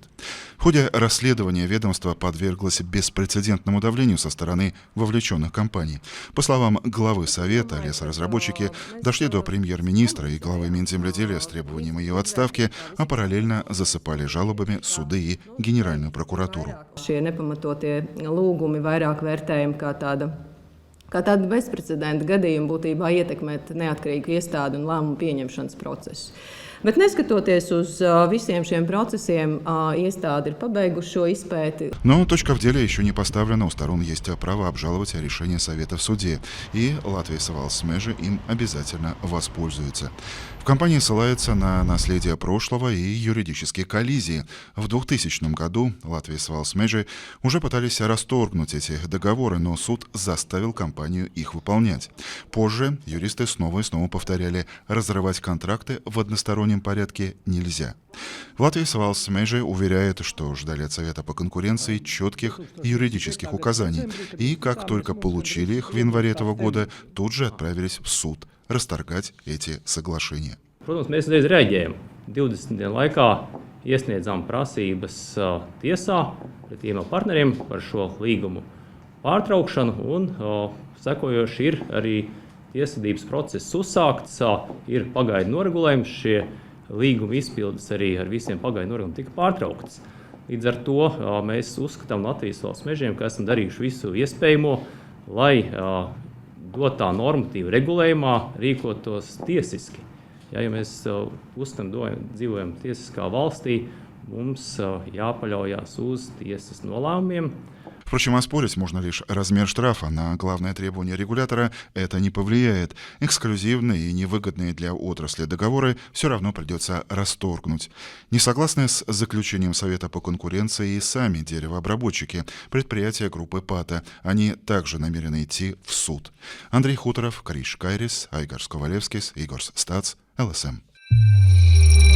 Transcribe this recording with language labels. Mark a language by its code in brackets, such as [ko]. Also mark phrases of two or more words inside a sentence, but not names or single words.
[ru] В ходе расследования ведомство подверглось беспрецедентному давлению со стороны вовлеченных компаний. По словам главы Совета, лесоразработчики дошли до премьер-министра и главы Минземледелия с требованием ее отставки, а параллельно засыпали жалобами суды и Генеральную прокуратуру. [lv] Kā tāda bezprecedenta gadījuma būtībā ietekmēt neatkarīgu iestādi un lēmumu pieņemšanas procesu. Bet neskatoties uz visiem šiem procesiem, iestāde ir pabeiguši šo izpēti. [ru] Но точка в деле еще не поставлена. У сторон есть право обжаловать решение Совета в суде. И Latvijas Valsts Meži им обязательно воспользуется. В компании ссылается на наследие прошлого и юридические коллизии. В 2000 году Latvijas Valsts Meži уже пытались расторгнуть эти договоры, но суд заставил компанию их выполнять. Позже юристы снова и снова повторяли, разрывать контракты в одностороннем порядке нельзя. Latvijas Valsts Meži уверяет, что ждали от Совета по конкуренции четких юридических указаний. И как только получили их в январе этого года, тут же отправились в суд расторгать эти соглашения. [lv] Protams, mēs uzreiz reaģējam. 20 dienu laikā iesniedzām prasības tiesā pret tiem partneriem par šo līgumu pārtraukšanu, un sekojoši ir arī tiesvedības process uzsākts, ir pagaidu noregulējums, šie līguma izpildes arī ar visiem pagaidu noregulējumiem tika pārtrauktas. Līdz ar to mēs uzskatām Latvijas Valsts Mežiem, ka esam darījuši visu iespējamo, lai dotā normatīva regulējumā rīkotos tiesiski. Ja mēs uzskatām, dzīvojam tiesiskā valstī, mums jāpaļaujās uz tiesas nolēmumiem. [ru] Впрочем, оспорить можно лишь размер штрафа. На главное требование регулятора это не повлияет. Эксклюзивные и невыгодные для отрасли договоры все равно придется расторгнуть. Не согласны с заключением Совета по конкуренции и сами деревообработчики, предприятия группы ПАТА. Они также намерены идти в суд. Андрей Хуторов, Криш Кайрис, Айгарс Ковалевскис, Игорь Стац, ЛСМ.